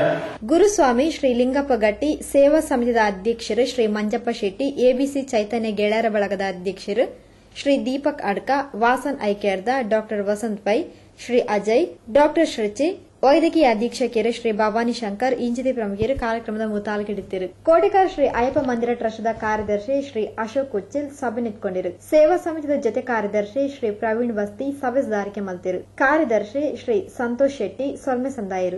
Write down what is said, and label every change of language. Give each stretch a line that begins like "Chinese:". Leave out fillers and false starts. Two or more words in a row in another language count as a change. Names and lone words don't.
Tulu: ಗುರುಸ್ವಾಮಿ ಶ್ರೀ ಲಿಂಗಪ್ಪ ಗಟ್ಟಿ ಸೇವಾ ಸಮಿತಿದ ಅಧ್ಯಕ್ಷರು ಶ್ರೀ ಮಂಜಪ್ಪ ಶೆಟ್ಟಿ, ಎಬಿಸಿ ಚೈತನ್ಯ ಗೆಳೆಯರ ಬಳಗದ ಅಧ್ಯಕ್ಷರು ಶ್ರೀ ದೀಪಕ್ ಅಡ್ಕ, ವಾಸನ್ ಐಕ್ಯರ್ದ ಡಾಕ್ಟರ್ ವಸಂತ್ ಪೈ, ಶ್ರೀ ಅಜಯ್, ಡಾಕ್ಟರ್ ಶ್ರೀಚಿ, ವೈದ್ಯಕೀಯ ಅಧೀಕ್ಷಕರು ಶ್ರೀ ಭವಾನಿ ಶಂಕರ್ ಇಂಚಿತಿ ಪ್ರಮುಖರು ಕಾರ್ಯಕ್ರಮದ ಮುತಾಲಿಕಿಡಿದ್ದರು. ಕೋಟೆಕಾರ್ ಶ್ರೀ ಅಯ್ಯಪ್ಪ ಮಂದಿರ ಟ್ರಸ್ಟ್ದ ಕಾರ್ಯದರ್ಶಿ ಶ್ರೀ ಅಶೋಕ್ ಉಚ್ಚಿಲ್ ಸಭೆ ನಿಂತ್ಕೊಂಡಿರು. ಸೇವಾ ಸಮಿತಿದ ಜೊತೆ ಕಾರ್ಯದರ್ಶಿ ಶ್ರೀ ಪ್ರವೀಣ್ ಬಸ್ತಿ ಸಭೆದಾರಿಕೆ ಮಲ್ತಿರು. ಕಾರ್ಯದರ್ಶಿ ಶ್ರೀ ಸಂತೋಷ್ ಶೆಟ್ಟಿ ಸೊಲ್ಮೆ ಸಂದಾಯಿರು.